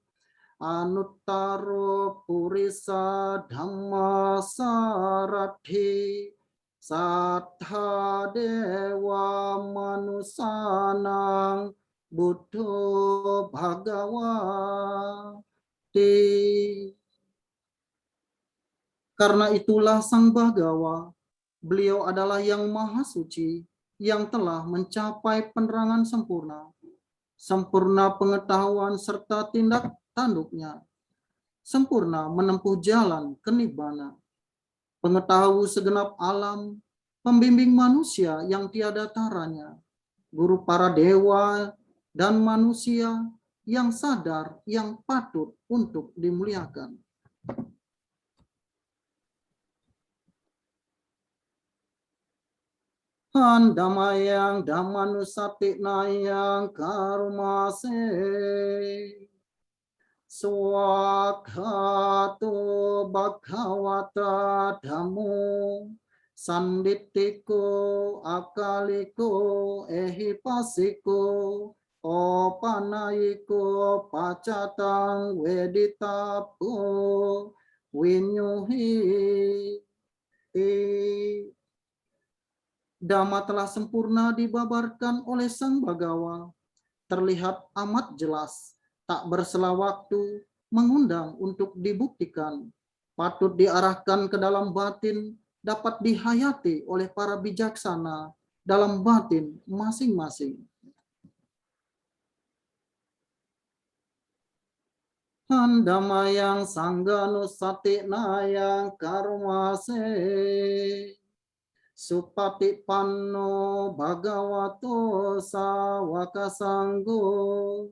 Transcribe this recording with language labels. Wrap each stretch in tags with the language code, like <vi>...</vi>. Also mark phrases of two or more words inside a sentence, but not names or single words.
<pi>Anuttaro purisa dhamma sarathi. Sattha dewa manusanang Buddho Bhagavati.</pi> <id>Karena itulah Sang Bhagawa, beliau adalah yang maha suci, yang telah mencapai penerangan sempurna, sempurna pengetahuan serta tindak tanduknya, sempurna menempuh jalan ke nibbana, pengetahu segenap alam, pembimbing manusia yang tiada taranya, guru para dewa dan manusia yang sadar, yang patut untuk dimuliakan.</id> <pi>Handamayang Dhammanusati nayang karumase. Swakhato bhagavata dhammo. Sanditiko akaliko ehipasiko. Opanayiko pacatang weditapo. Winyuhi.</pi> <id>Dhamma telah sempurna dibabarkan oleh Sang Bhagawa, terlihat amat jelas, tak bersela waktu, mengundang untuk dibuktikan, patut diarahkan ke dalam batin, dapat dihayati oleh para bijaksana dalam batin masing-masing.</id> <pi>Handamayang sangganusati nayang karumase. Supati panno bhagavato sawaka sanggo.</pi>